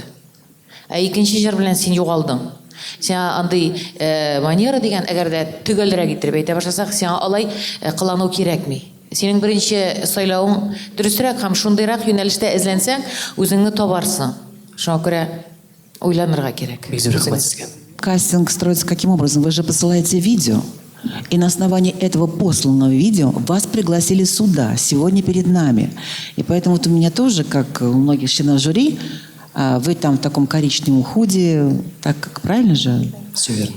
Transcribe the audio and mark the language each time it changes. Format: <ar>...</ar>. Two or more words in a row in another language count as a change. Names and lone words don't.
<tt>Ә икенче җыр белән син югалдың. Сиңа андый манера дигән, әгәр дә төгәлрәк итеп әйтә башласак, сиңа алай кылану кирәкми. Синең беренче сайлауың дөресрәк һәм шундыйрак юнәлештә эзләнсәң, үзеңне табарсың. Шуңа күрә уйланырга кирәк. Бик зур рәхмәт сезгә.</tt> <ru>Кастинг строится каким образом? Вы же посылаете видео, и на основании этого посланного видео вас пригласили сюда, сегодня перед нами. И поэтому вот у меня тоже, как у многих членов жюри, вы там в таком коричневом худи, так как правильно же? Все верно.</ru>